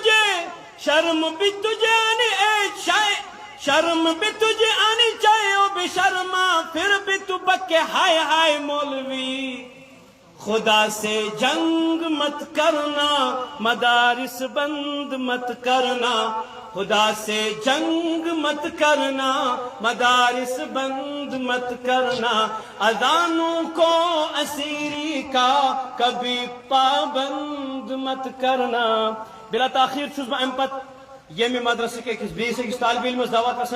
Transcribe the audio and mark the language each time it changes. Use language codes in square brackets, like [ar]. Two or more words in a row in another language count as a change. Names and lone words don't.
[ur] تجھے آنی شرم بھی تجھے آنی چاہے اب شرما، پھر بھی تو بکے ہائے ہائے مولوی، خدا سے جنگ مت کرنا، مدارس بند مت کرنا، خدا سے جنگ مت کرنا، مدارس بند مت کرنا، اذانوں کو اسیری کا کبھی پابند مت کرنا۔ [ks] بلا تاخیر چھس بہ امہ پتہ ییمہ مدرسہ کس بیس أکس طالب علمس دعوت